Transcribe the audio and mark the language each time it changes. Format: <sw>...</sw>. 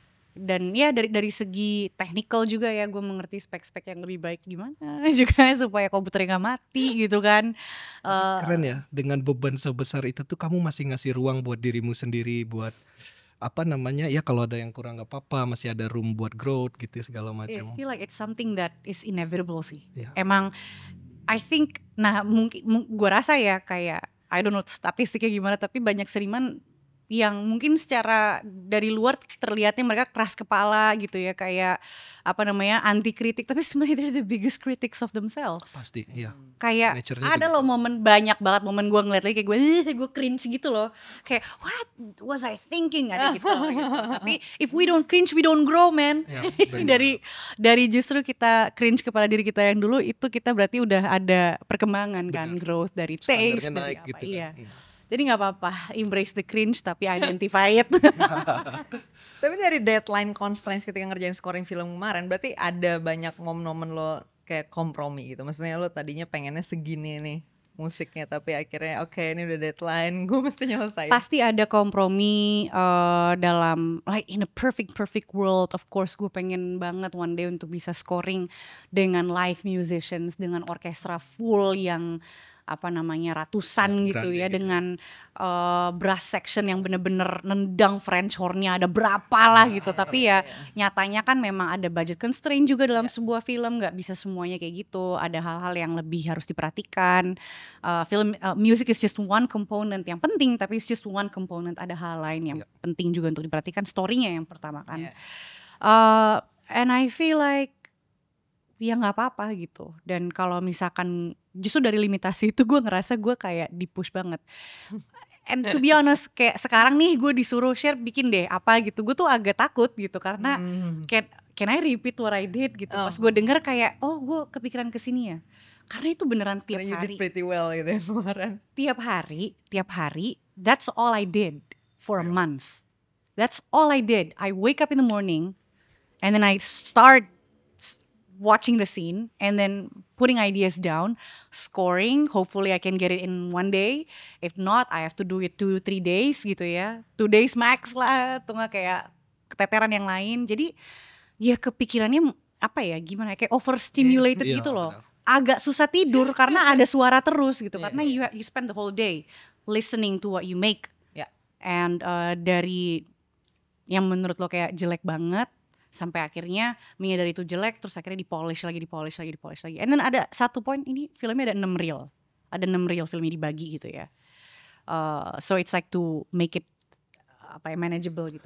<id>Dan ya dari segi technical juga ya, gue mengerti spek-spek yang lebih baik gimana juga supaya komputernya gak mati gitu kan. Keren ya, dengan beban sebesar itu tuh kamu masih ngasih ruang buat dirimu sendiri, buat apa namanya ya, kalau ada yang kurang gak apa-apa, masih ada room buat growth gitu segala macam.</id> <en>I feel like it's something that is inevitable</en> <id>sih. Emang</id> <en>I think,</en> <id>nah mungkin gue rasa ya kayak</id> <en>I don't know</en> <id>statistiknya gimana, tapi banyak seniman yang mungkin secara dari luar terlihatnya mereka keras kepala gitu ya, kayak apa namanya anti kritik, tapi sebenarnya</id> <en>they're the biggest critics of themselves.</en> <id>Pasti, iya. Kayak ada loh momen, banyak banget momen gue ngeliat lagi kayak gue cringe gitu loh, kayak</id> <en>what was I thinking,</en> <id>ada gitu. Tapi</id> <en>if we don't cringe we don't grow, man.</en> <id>Ya, dari justru kita cringe kepada diri kita yang dulu itu, kita berarti udah ada perkembangan kan, growth dari taste dari apa gitu kan. Jadi gak apa-apa,</id> <en>embrace the cringe</en> <id>tapi</id> <en>identify it.</en> <id>Tapi dari deadline constraints ketika ngerjain scoring film kemarin, berarti ada banyak momen-momen lo kayak kompromi gitu. Maksudnya lo tadinya pengennya segini nih musiknya, tapi akhirnya oke, ini udah deadline, gue mesti nyelesain. Pasti ada kompromi dalam</id> <en>like in a perfect world. Of course</en> <id>gue pengen banget</id> <en>one day</en> <id>untuk bisa scoring dengan live musicians, dengan orkestra full yang apa namanya ratusan gitu ya, dengan brass section yang bener-bener nendang French horn-nya ada berapa lah gitu. Tapi ya nyatanya kan memang ada budget constraint juga dalam sebuah film, nggak bisa semuanya kayak gitu. Ada hal-hal yang lebih harus diperhatikan.</id> <en>Music is just one component</en> <id>yang penting, tapi</id> <en>it's just one component.</en> <id>Ada hal lain yang penting juga untuk diperhatikan. Story-nya yang pertama kan.</id> <en>And I feel like</en> <id>ya nggak apa-apa gitu. Dan kalau misalkan justru dari limitasi itu gue ngerasa gue kayak di push banget.</id> <en>And to be honest,</en> <id>kayak sekarang nih gue disuruh share bikin deh apa gitu, gue tuh agak takut gitu karena</id> <en>can I repeat what I did</en> <id>gitu. Pas gue denger kayak gue kepikiran kesini ya. Karena itu beneran tiap</id> <en>you</en> <id>hari.</id> <en>did pretty well</en> <id>gitu ya kemarin. Tiap hari,</id> <en>that's all I did for a month. That's all I did. I wake up in the morning and then I start watching the scene and then putting ideas down, scoring. Hopefully I can get it in one day. If not, I have to do it 2-3 days</en> <id>gitu ya.</id> <en>2 days max lah,</en> <id>atau nggak kayak keteteran yang lain. Jadi ya kepikirannya apa ya, gimana kayak overstimulated gitu loh. Agak susah tidur karena ada suara terus gitu.</id> <en>Karena you spend the whole day listening to what you make.</en> <id>And dari yang menurut lo kayak jelek banget sampai akhirnya menyadari itu jelek, terus akhirnya dipolish lagi. And then ada satu poin, ini filmnya ada 6 reel. Ada 6 reel filmnya dibagi gitu ya.</id> <en>So it's like to make it manageable</en> <id>gitu.</id>